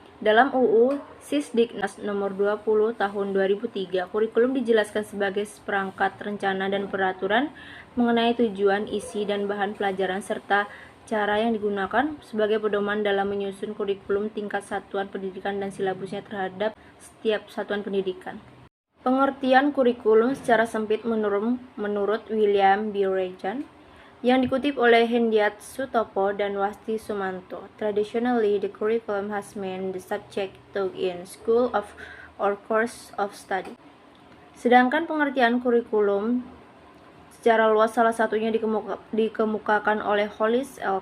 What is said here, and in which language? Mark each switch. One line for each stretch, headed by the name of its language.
Indonesian: Dalam UU Sisdiknas nomor 20 tahun 2003, kurikulum dijelaskan sebagai seperangkat rencana dan peraturan mengenai tujuan, isi, dan bahan pelajaran serta cara yang digunakan sebagai pedoman dalam menyusun kurikulum tingkat satuan pendidikan dan silabusnya terhadap setiap satuan pendidikan. Pengertian kurikulum secara sempit menurut William B. Regan yang dikutip oleh Hendiat Sutopo dan Wasti Sumanto.
English: Traditionally, the curriculum has meant the subject taught in school of or course of study.
Indonesian: Sedangkan pengertian kurikulum secara luas salah satunya dikemukakan oleh Hollis L.